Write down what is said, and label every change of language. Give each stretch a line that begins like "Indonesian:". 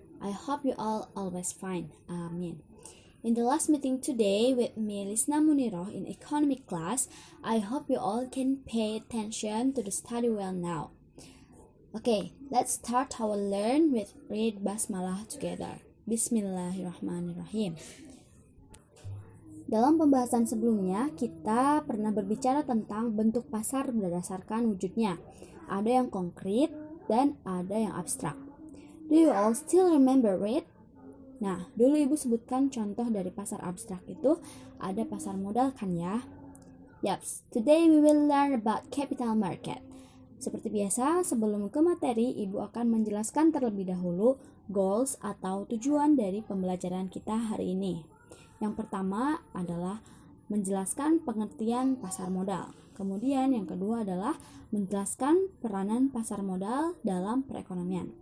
English: I hope you all always fine. Amin. In the last meeting today with me, Lisna Muniroh, in economic class, I hope you all can pay attention to the study well now. Okay, let's start our learn with read Basmalah together.
Arabic: Bismillahirrahmanirrahim.
Indonesian: Dalam pembahasan sebelumnya, kita pernah berbicara tentang bentuk pasar berdasarkan wujudnya. Ada yang konkret dan ada yang abstrak.
English: Do you all still remember it?
Indonesian: Nah, dulu Ibu sebutkan contoh dari pasar abstrak itu ada pasar modal kan ya?
English: Yaps, today we will learn about capital market.
Indonesian: Seperti biasa, sebelum ke materi, Ibu akan menjelaskan terlebih dahulu goals atau tujuan dari pembelajaran kita hari ini. Yang pertama adalah menjelaskan pengertian pasar modal. Kemudian yang kedua adalah menjelaskan peranan pasar modal dalam perekonomian.